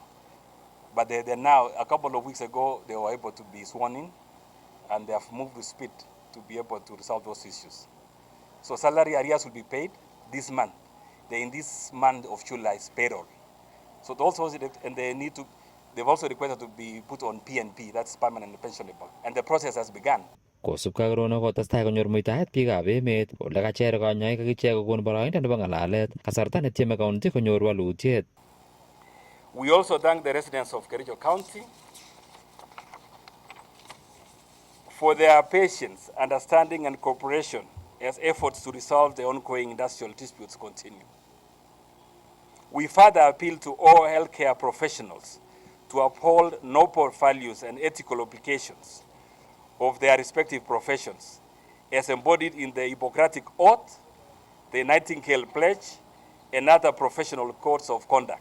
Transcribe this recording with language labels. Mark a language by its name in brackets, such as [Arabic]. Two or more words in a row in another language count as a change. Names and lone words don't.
[English] But they're now, a couple of weeks ago, they were able to be sworn in, and they have moved with speed to be able to resolve those issues. So salary arrears will be paid this month. They're in this month of July's payroll. So and they've also requested to be put on PNP, that's permanent and pensionable, and the process has begun. [Kalenjin] Kosubkei ak Rono kotestai konyor muitaet biikab emet ole kacher konyoik ak ichek kokon boroindo nebo ng'alalet kasarta netieme county konyor walutiet. [English] We also thank the residents of Kericho County for their patience, understanding and cooperation as efforts to resolve the ongoing industrial disputes continue. We further appeal to all healthcare professionals to uphold noble values and ethical obligations of their respective professions as embodied in the Hippocratic Oath, the Nightingale Pledge, and other professional codes of conduct.